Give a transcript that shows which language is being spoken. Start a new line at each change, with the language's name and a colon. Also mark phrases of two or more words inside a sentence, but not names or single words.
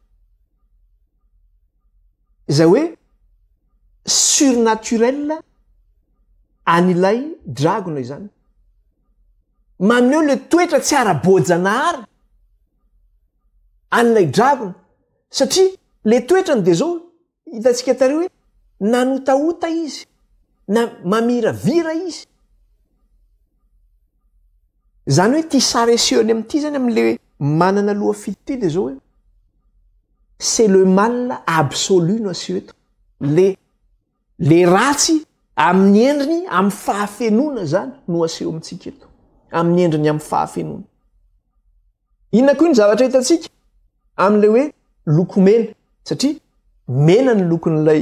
Malagasy: zay hoe surnaturel an'ilay dragona izany maneo le toetra tsy ara-boajanahary an'ilay dragona satria le toetrany dia zao hitantsika tareo hoe nanotaota izy na mamiravira izy zany hoe ty saresehony amin'ity zany amin'le manana loha fito ty dia zao hoe
French: c'est le mal absolu
Malagasy: no asio eto le ratsy amin'ny endriny amin'ny fahafenona zany no aseho amintsika eto amin'ny endriny amin'ny fahafenona inona koa ny zavatra hitantsika amin'le hoe lokomena satria mena ny lokon'ilay